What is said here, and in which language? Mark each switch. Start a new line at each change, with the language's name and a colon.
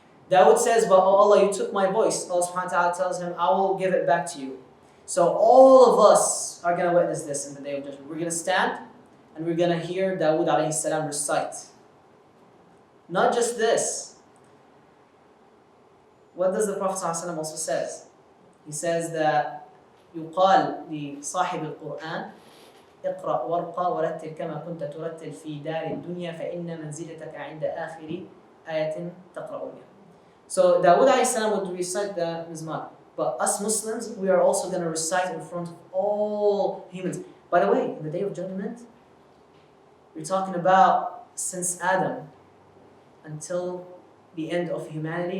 English: Dawood says, but oh Allah, you took my voice. Allah subhanahu wa ta'ala tells him, I will give it back to you. So all of us are going to witness this in the Day of Judgment. We're going to stand and we're going to hear Dawood alayhi salam recite. Not just this. What does the Prophet ﷺ also says? He says that
Arabic: يقال لصاحب القرآن اقرأ وارقى ورتل كما كنت ترتل في دار الدنيا فإن منزلتك عند آخر آية تقرأ بها.
English: So Dawood alayhi salam would recite the Mizmar. But us Muslims, we are also going to recite in front of all humans. By the way, in the Day of Judgment, we're talking about since Adam until the end of humanity.